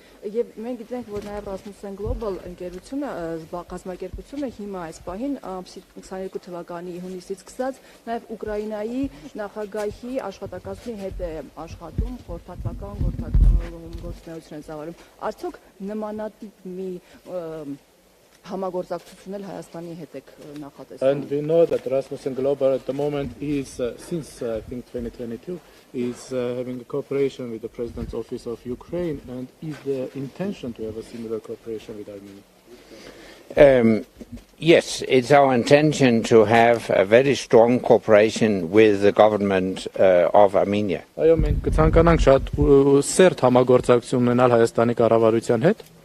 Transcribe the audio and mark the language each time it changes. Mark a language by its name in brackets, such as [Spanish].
[Armenian] Եվ մենք գիտենք, որ նաև Rasmussen Global ընկերությունը կազմակերպությունը հիմա այս պահին 22 թվականի հունիսից սկսած նաև Ուկրաինայի նախագահի աշխատակազմի հետ է աշխատում, խորհրդատվական գործունեություն է ծավալում։ Արդյոք նմանատիպ մի համագործակցություն էլ Հայաստանի հետ եք նախատեսում։ [English] And we know that Rasmussen Global at the moment is, since I think 2022, is having a cooperation with the President's Office of Ukraine, and is the intention to have a similar cooperation with Armenia? Yes, it's our intention to have a very strong cooperation with the government of Armenia. [Armenian] Այո, մենք կցանկանանք շատ սերտ համագործակցություն ունենալ Հայաստանի կառավարության հետ։